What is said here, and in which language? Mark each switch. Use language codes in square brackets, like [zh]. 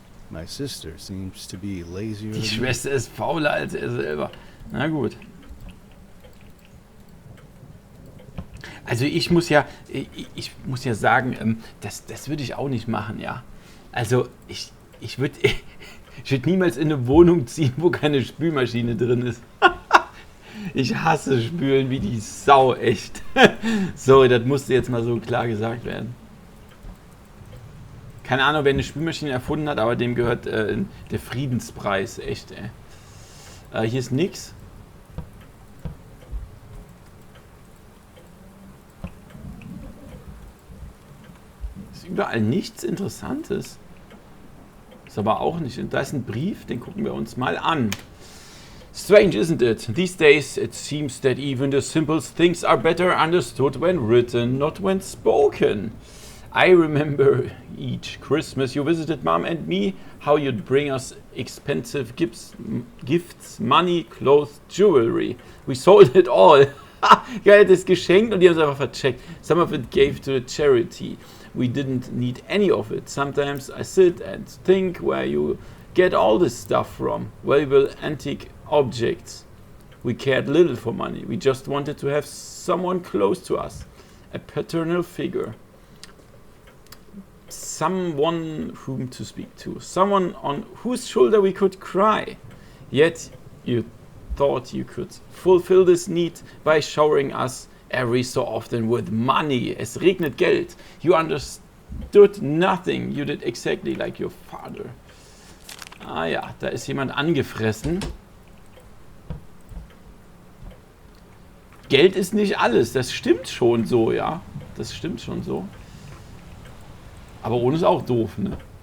[en] My sister seems to be lazier. [de] Die Schwester ist fauler als er selber. Na gut. Also ich muss ja sagen, das würde ich auch nicht machen, ja. Also ich würde niemals in eine Wohnung ziehen, wo keine Spülmaschine drin ist. Ich hasse Spülen wie die Sau, echt. So, das musste jetzt mal so klar gesagt werden. Keine Ahnung, wer eine Spülmaschine erfunden hat, aber dem gehört der Friedenspreis, echt, ey. Hier ist nix. Ist überall nichts Interessantes. Ist aber auch nicht. Und da ist ein Brief, den gucken wir uns mal an. [en] Strange, isn't it? These days it seems that even the simplest things are better understood when written, not when spoken. I remember each Christmas you visited Mom and me, how you'd bring us expensive gifts, money, clothes, jewelry. We sold it all. [de] Geil, das geschenkt und die haben es einfach vercheckt. [en] Some of it gave to a charity. We didn't need any of it. Sometimes I sit and think where you get all this stuff from. Valuable antique objects. We cared little for money. We just wanted to have someone close to us. A paternal figure. Someone whom to speak to. Someone on whose shoulder we could cry. Yet you thought you could fulfill this need by showering us every so often with money. [de] Es regnet Geld. [en] You understood nothing. You did exactly like your father. [de] Ah ja, da ist jemand angefressen. Geld ist nicht alles. Das stimmt schon so, ja. Das stimmt schon so. Aber ohne ist auch doof, ne?